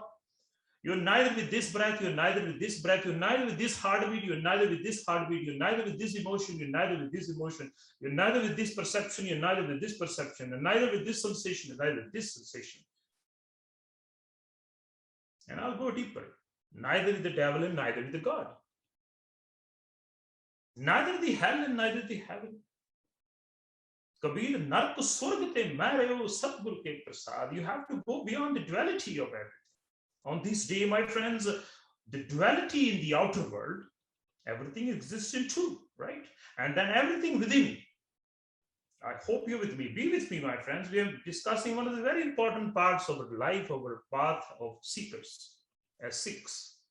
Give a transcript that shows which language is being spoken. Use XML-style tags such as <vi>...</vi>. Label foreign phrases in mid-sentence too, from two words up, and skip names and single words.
<en>You're neither with this breath, you're neither with this breath, you're neither with this heartbeat, you're neither with this heartbeat, you're neither with this emotion, you're neither with this emotion, you're neither with this perception, you're neither with this perception, you're neither with this sensation, you're neither with this sensation. And I'll go deeper. Neither with the devil and neither with the God. Neither the hell and neither the heaven. Kabir,</en> <pa>ਨਰਕ ਸੁਰਗ ਤੇ ਮੈਂ ਸਤਿਗੁਰ ਕੇ ਪ੍ਰਸਾਦਿ.</pa> <en>You have to go beyond the duality of everything. On this day, my friends, the duality in the outer world, everything exists in two, right? And then everything within. I hope you're with me. Be with me, my friends. We are discussing one of the very important parts of our life, of our path of seekers, as Sikhs.</en>